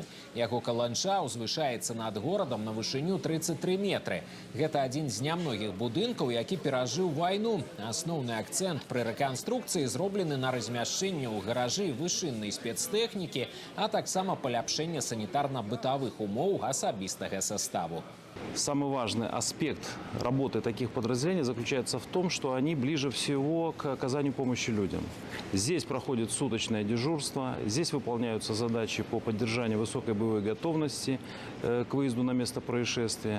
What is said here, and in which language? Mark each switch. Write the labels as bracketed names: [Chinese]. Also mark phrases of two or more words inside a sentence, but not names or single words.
[Belarusian] Яго каланча узвышаецца над горадам на вышыню 33 метры. Гэта адзін з нямногіх будынкаў, які перажыў вайну. Асноўны акцэнт пры рэканструкцыі зроблены на размяшчэнне ў гаражы вышыннай спецтэхнікі, а таксама паляпшэнне санітарна-бытавых умоў асабістага составу. [Russian] Самый важный аспект работы таких подразделений заключается в том, что они ближе всего к оказанию помощи людям. Здесь проходит суточное дежурство, здесь выполняются задачи по поддержанию высокой боевой готовности к выезду на место происшествия.